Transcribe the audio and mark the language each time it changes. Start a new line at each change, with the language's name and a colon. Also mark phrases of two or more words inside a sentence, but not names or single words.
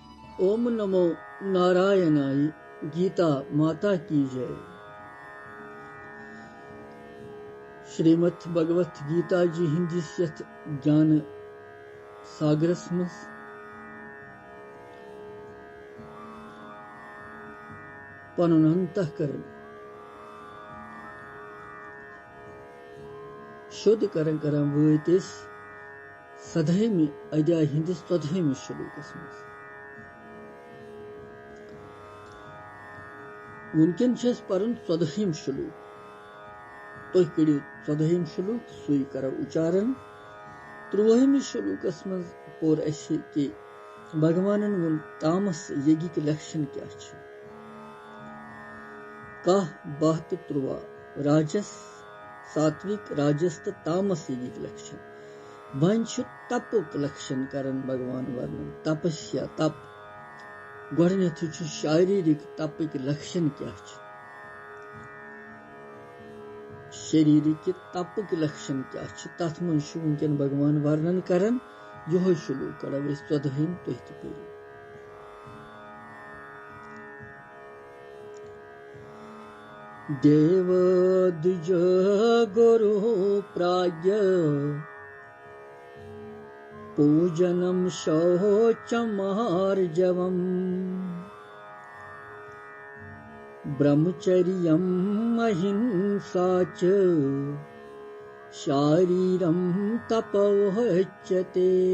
Sanskrit: ओम नमो नारायणाय।
Hindi: गीता माता की जय।
Kashmiri: श्रीमद् भगवत गीता जी हिंदी यथ ज्ञान सागरस मज पनुन अंतःकरण शुद्ध करं वैतिस सदहेमि अध्याय हिंदिस 14 श्लोकस मज वुनकन परन 14 श्लोक तुह कड़ियो 14 श्लोक सुई करो उच्चारण 13 श्लोकस मज पोर असे कि भगवानन वुन तामस यज्ञ लक्षण क्या छ कह 72 राजस सात्विक राजस तो तामस यज्ञ लक्षण वन तपुक लक्षण करन भगवान वर्णन तपस्या तप गोडनेथ शारीरिक तपक लक्षण क्या छ शारीरिक तपक लक्षण क्या छ तथ मन वुनकन भगवान वर्णन करन यो श्लोक करो 14 तुह तो पढ़ो
Sanskrit: देव द्विज गुरु प्राज्ञ पूजनम शौचमार्जवम् ब्रह्मचर्यम् अहिंसा च शारीरं तपोच्यते।